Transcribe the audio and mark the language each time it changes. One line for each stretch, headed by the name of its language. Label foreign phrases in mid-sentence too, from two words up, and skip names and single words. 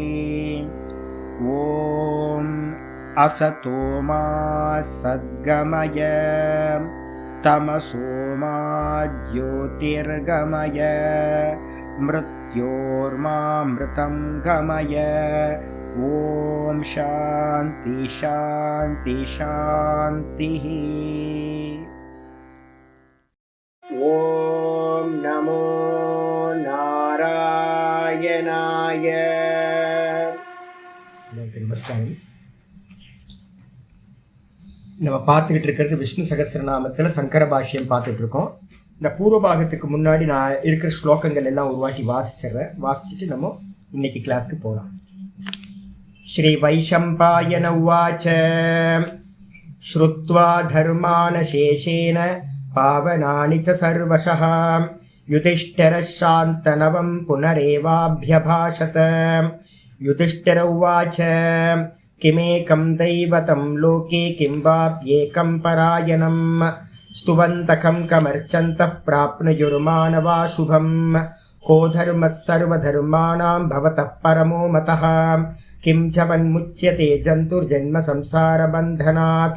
Sanskrit: ॐ असतो मा सद्गमय तमसो मा ज्योतिर्गमय मृत्योर्मामृतं गमय। ॐ शान्ति शान्ति शान्तिः। ॐ नमो नारायणाय।
Tamil: நமஸ்காரம். நம்ம பார்த்துக்கிட்டு இருக்கிறது விஷ்ணு சகஸ்ரநாமத்தில் சங்கர பாஷ்யம் பார்த்துட்டு இருக்கோம். இந்த பூர்வ பாகத்துக்கு முன்னாடி நான் இருக்கிற ஸ்லோகங்கள் எல்லாம் ஒரு வாட்டி வாசிச்சுட்டு நம்ம இன்னைக்கு கிளாஸ்க்கு போகலாம்.
Sanskrit: श्री वैशम्पायन उवाच श्रुत्वा धर्मान शेषेण पावनानि च सर्वशः युधिष्ठिरः शान्तनवं पुनरेवाभ्यभाषत. युधिष्ठिर उवाच किमेकं दैवतं लोके किं वाप्येकं परायणं स्तुवन्तकं कमर्चन्तः प्राप्नुयुर्मानवा शुभं को धर्मः सर्वधर्माणां भवतः परमो मतः किं च वन्मुच्यते जन्तुर्जन्म संसारबन्धनात्.